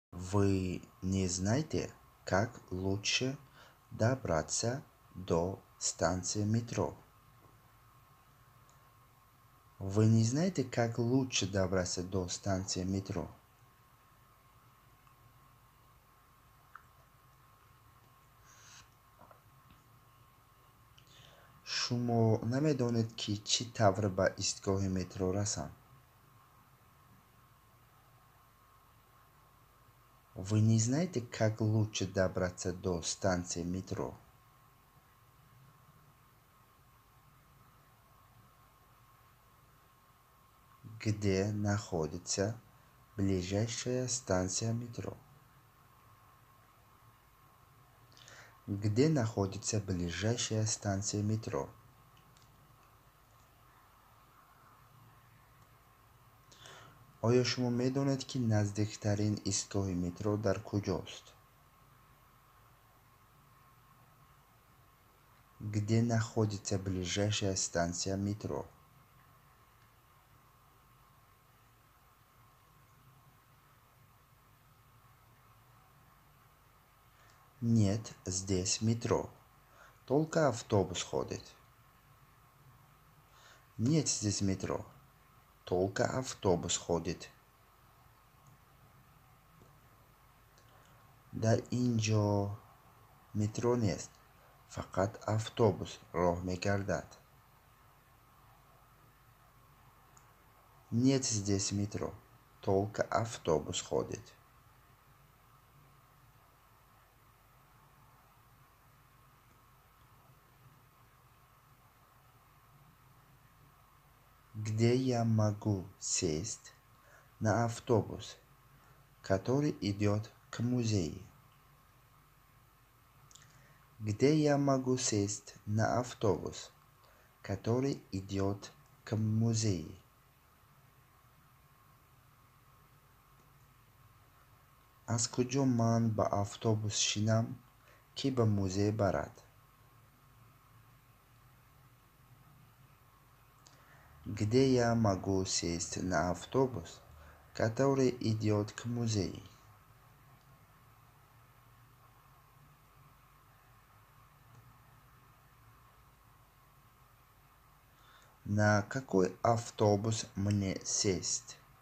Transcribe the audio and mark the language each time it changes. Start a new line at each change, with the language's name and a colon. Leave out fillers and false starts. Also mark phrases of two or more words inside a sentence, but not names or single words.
Russian: Вы не знаете, как лучше добраться до станции метро? Вы не знаете, как лучше добраться до станции метро?
Persian: شما نمیدانید که چی طور به ایستگاه مترو رسم؟
Russian: Вы не знаете, как лучше добраться до станции метро? Где находится ближайшая станция метро? Где находится ближайшая станция метро?
Persian: آیا شما میدانید که نزدیکترین ایستگاه مترو در کجاست؟
Russian: Где находится ближайшая станция метро? Нет, здесь метро. Только автобус ходит. Нет здесь метро. Только автобус ходит.
Persian: در اینجا مترو نیست. فقط автобус راه میگردد.
Russian: Нет здесь метро. Только автобус ходит. Где я могу сесть на автобус, который идет к музею? Где я могу сесть на автобус, который идет к музею?
Persian: از کجا من با автобус شینم که به موزه برد؟
Russian: Где я могу сесть на автобус, который идет к музею? На какой автобус мне сесть?